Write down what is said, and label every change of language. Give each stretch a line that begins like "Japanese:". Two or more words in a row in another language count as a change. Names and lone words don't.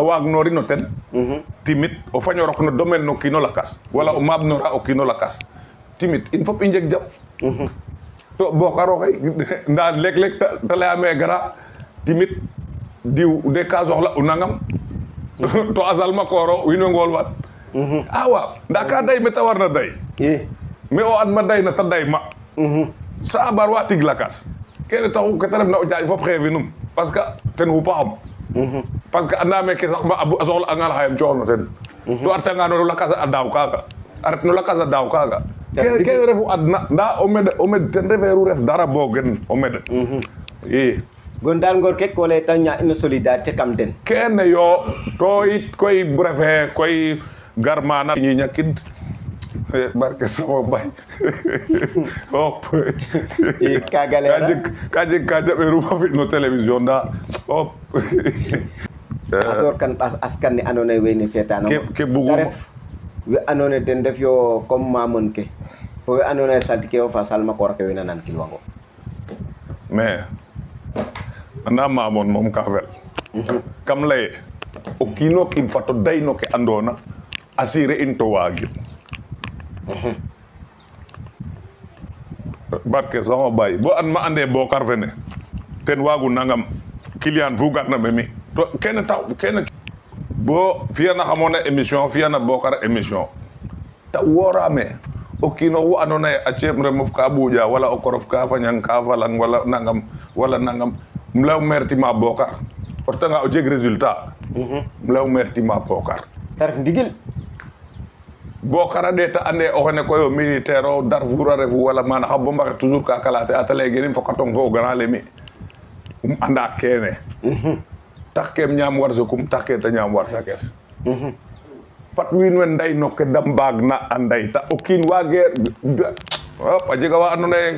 Serer: a waag norin o ten timit o faño rok no domaine no kiino lakas wala o maab nora o kiino lakas timit in fop i njeg jam to bokaro xay nda leeg-leeg te leyame gara timit diw de ka soxla o nangam to a salma kooro wiin we ngool wat waaw nda ka day mete warna day mais o adma day na ta day ma sa bar wa tig lakas kene taxu ke ta refna o jaaƴ fop xeefinum parce que ten xupaxam parce que andame ke sax ma a soxla angan xayem cooxno ten to a retanga no lakas a daaw kaga aret no lakas a daaw kaaga ke refu adna nda o med ten referu ref dara bogen o med i gon dal ngor ke ko lay ta ña
French: une solidarité
Serer: kam den kene yo to it koy refe koy garmana ñi ñakid barke sama bay hop kaga leera ka jeg ka jaɓeeru ma fi no télévision nda hop asor kan askan ne andoona yee wene seetaan ke buguma we andoona yee den ndef yo comme mamon ke fo we andoona yee saltike o fa salma koor ke wena nan kilwango mais anda mamon moom ka fel kam laye o kiino kiin fato day no ke andoona assurer in to waagin barke sama bay bo an ma ande Bokar fene ten waagu nangam client fu garna be mi to kene taw kene bo fiyana xamona émission fiyana Bokar émission ta worame o kiino wu andona ye a ceem remof ka ɓuuƴa wala o korof ka fañang ka falang wala nangam um leyo mertima Bokar o retanga o jeg résultat um leyo mertima Bokar ta ref ndigil Bokar a ɗeeta ande o xene koy o militaire o Darfour a refu wala mana xa bo mbaxe toujours ka kalate ata leye genim fokatong fo o grand lemi anda kene tax kem ñaam warsakum tax ke ta ñaam warsakes fat wiin we nday no ke da mbaag na a ndayta o kiin waage a jega wa andoona